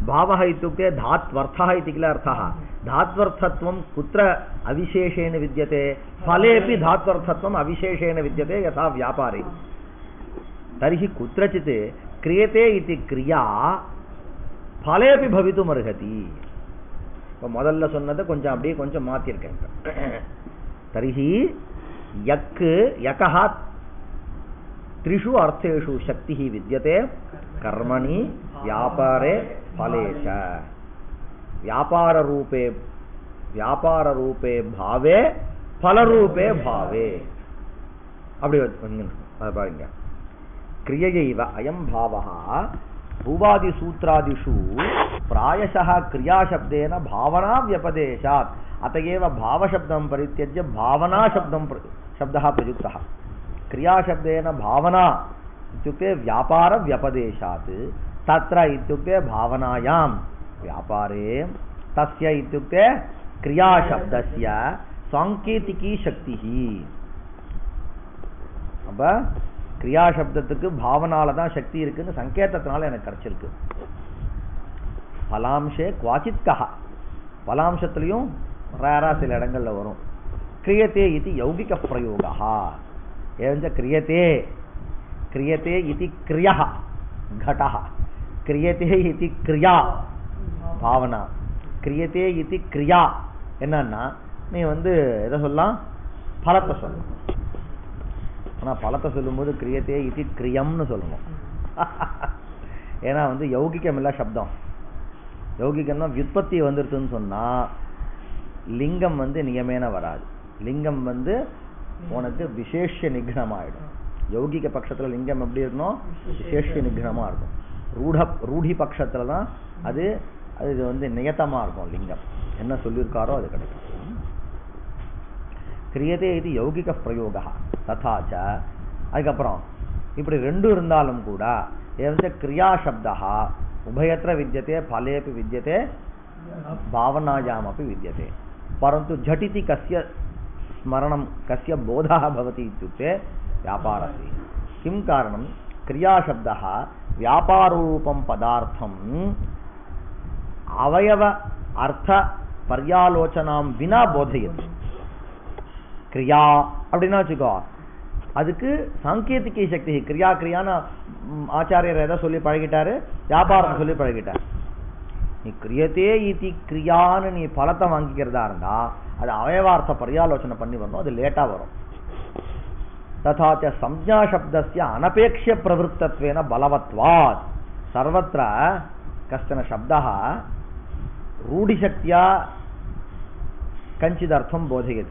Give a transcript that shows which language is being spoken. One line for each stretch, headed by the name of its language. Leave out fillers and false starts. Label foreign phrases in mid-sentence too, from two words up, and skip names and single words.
Sanskrit: भावः इत्युक्ते धात्वर्थः इति किल अर्थः। धात्वर्थत्वं कुत्र अविशेषेण विद्यते? फलेपि धात्वर्थत्वम् अविशेषेण विद्यते यथा व्यापारे। तर्हि कुत्रचित् क्रियते इति क्रिया फलेपि भवितुमर्हति।
Tamil: முதல்ல சொன்னதை கொஞ்சம் அப்படியே கொஞ்சம் மாத்திருக்கேன்.
Sanskrit: तर्हि यकः त्रिषु अर्थेषु शक्तिः विद्यते कर्मणि व्यापारे फले च। व्यापाररूपे भावे फलरूपे भावे
Tamil: அப்படி பாருங்க.
Sanskrit: क्रियैव अयं भावः भूवादिसूत्रादिषु प्रायशः क्रियाशब्देन भावना व्यपदेशात्। अतएव भावशब्दं परित्यज्य शब्दः प्रयुक्तः। क्रियाशब्देन भावना इत्युक्ते व्यापार व्यपदेशात्। तत्र इत्युक्ते भावनायां व्यापारे, तस्य इत्युक्ते क्रियाशब्दस्य सांकेतिकी शक्तिः।
Tamil: अब क्रियाशब्दத்துக்கு भावनाல தான் சக்தி இருக்குன்னு சங்கேதத்தினால எனக்கு கிடைச்சிருக்கு.
Sanskrit: फलांशे क्वचित् कः,
Tamil: பலாம்சத்திலையும் ரேரா சில இடங்கள்ல வரும்.
Sanskrit: क्रियते इति यौगिक प्रयोगः। एवञ्च क्रियते इति क्रियः घटः, क्रियते इति क्रिया भावना, क्रियते इति क्रिया
Tamil: என்னன்னா நீ எதை சொல்லலாம், பலத்தை சொல்லலாம். ஆனா பலத்தை சொல்லும்போது கிரியத்தே இது கிரியம்னு சொல்லணும். ஏன்னா யௌகிகம் இல்ல சப்தம். யௌகிகம்னா வியுற்பத்தி வந்துருதுன்னு சொன்னா லிங்கம் நியமேன வராது. லிங்கம் உனக்கு விசேஷ நிக்னம் ஆயிடும். யௌகிக பட்சத்துல லிங்கம் எப்படி இருக்கணும், விசேஷ நிக்னமா இருக்கும். ரூಢி பட்சத்துல தான் அது நியத்தமா இருக்கும். லிங்கம் என்ன சொல்லியிருக்காரோ அது கிடைக்கும்.
Sanskrit: क्रियते इति यौगिक प्रयोगः तथा च।
Tamil: அதுக்கப்புறம் இப்படி ரெண்டு இருந்தாலும் கூட
Sanskrit: एवञ्च क्रिया शब्दः उभयत्र विद्यते, फलेपि विद्यते, भावनायामपि विद्यते। परन्तु झटिति कस्य स्मरणं, कस्य बोधः भवति इत्युक्ते व्यापारस्य। किं कारणं, क्रियाशब्दः व्यापाररूपं पदार्थम् अवयव अर्थ पर्यालोचनां विना बोधयति।
Tamil: क्रिया அப்படின்னா வச்சுக்கோ, அதுக்கு சாங்கேதிக சக்தி. கிரியான்னு ஆச்சாரியர் எதை சொல்லி பழகிட்டாரு, வியாபாரம் சொல்லி பழகிட்டார். நீ
Sanskrit: क्रियते इति
Tamil: கிரியான்னு நீ பலத்தை வாங்கிக்கிறதா இருந்தா அது அவயவார்த்த பரியாலோசனை பண்ணி வரணும். அது லேட்டா வரும்.
Sanskrit: तथाच संज्ञा शब्दस्य अनपेक्ष प्रवृत्तत्वेन बलवत्त्वात् सर्वत्र कष्टन शब्दः रूढिशक्त्या कञ्चिदर्थं बोधयति।